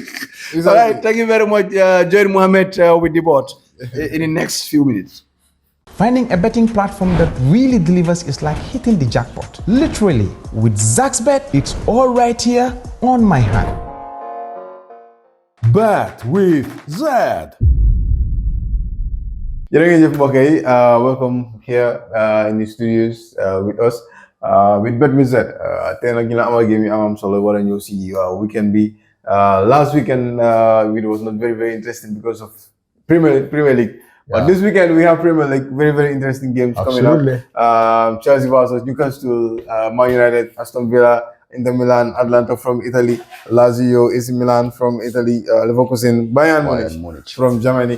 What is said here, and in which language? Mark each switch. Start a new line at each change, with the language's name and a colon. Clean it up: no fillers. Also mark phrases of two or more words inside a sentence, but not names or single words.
English: All right, thank you very much, Joel Mohammed, with the board in the next few minutes. Finding a betting platform that really delivers is like hitting the jackpot. Literally, with Zaxbet, it's all right here on my hand. Bet with Zed.
Wolof: Jërëjëf mbokk yi,
English: welcome here in the studios with us with Bet with Zed.
Wolof: Tey nag ñu la amal game yi am solo war a ñëw si weekend bi.
English: Last weekend it was not very interesting because of Premier League. But this weekend we have Premier League, very interesting games coming up. Chelsea versus Newcastle, Man United, Aston Villa, Inter Milan, Atlanta from Italy, Lazio, AC Milan from Italy, Leverkusen, Bayern Munich from Germany.